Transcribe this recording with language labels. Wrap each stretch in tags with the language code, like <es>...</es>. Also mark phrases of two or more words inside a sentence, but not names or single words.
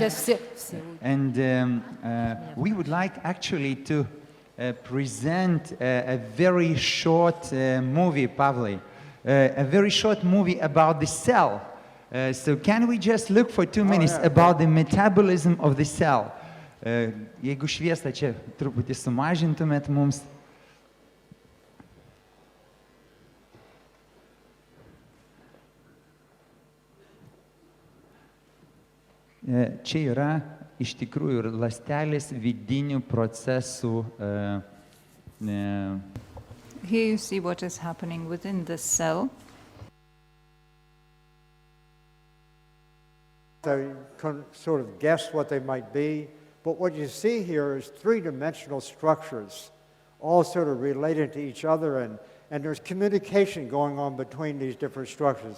<en>And we would like actually to present a very short movie, Pavlai, a very short movie about the cell. So can we just look for 2 minutes about the metabolism of the cell?</en> <lt>Jeigu šviesą čia truputį sumažintumėt mums. Čia yra iš tikrųjų ir ląstelės vidinių procesų.</lt> <en>Here you see what is happening within the cell. So you can sort of guess what they might be, but what you see here is 3-dimensional structures, all sort of related to each other, and there's communication going on between these different structures.</en>